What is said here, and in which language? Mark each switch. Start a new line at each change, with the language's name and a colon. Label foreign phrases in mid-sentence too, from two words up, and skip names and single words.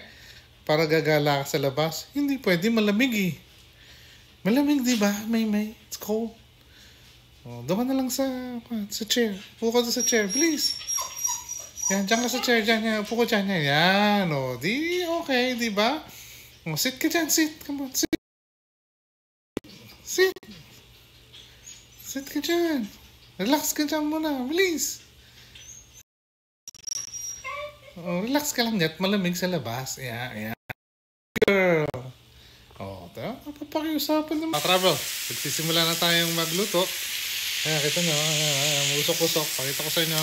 Filipino: Para gagala ka sa labas? Hindi pwede, malamig eh. Malamig, di ba? May.
English: It's cold.
Filipino: Doon ka na lang sa chair. Upo ka sa chair, please. Yan, dyan ka sa chair, dyan. Upo ka dyan. Yan, di okay, di ba? Sit ka dyan,
English: sit. Come on, sit. Sit.
Filipino: Sit ka dyan. Relax ka dyan muna, please. Relax ka lang dyan. Malamig sa labas. Yan. Girl. Papakiusapan naman. Travel. Magsisimula na tayong magluto. Ayan, kita nyo. Usok-usok. Pakita ko sa inyo.